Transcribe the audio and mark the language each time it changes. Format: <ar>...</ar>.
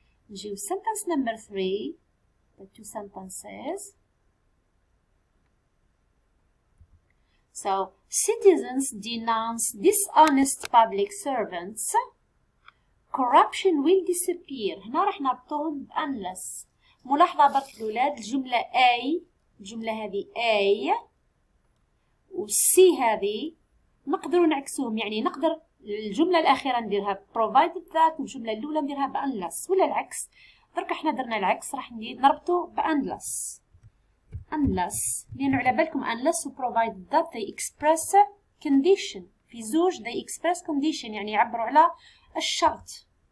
<ar>نجيو</ar> <en>sentence number 3. The two sentences. So, citizens denounce dishonest public servants. Corruption will disappear.</en> <ar>هنا راح نربطوهم unless. ملاحظة برك الأولاد الجملة A، الجملة هذه A و C هذه نقدروا نعكسوهم. يعني نقدر الجملة الأخيرة نديرها provided that والجملة الأولى نديرها unless ولا العكس. درك احنا درنا العكس راح نربطو unless.</ar> <en>unless</en> <ar>لأنه على بالكم</ar> <en>unless و provided that they express condition.</en> <ar>في زوج</ar> <en>they express condition</en> <ar>يعني يعبروا على الشرط.</ar>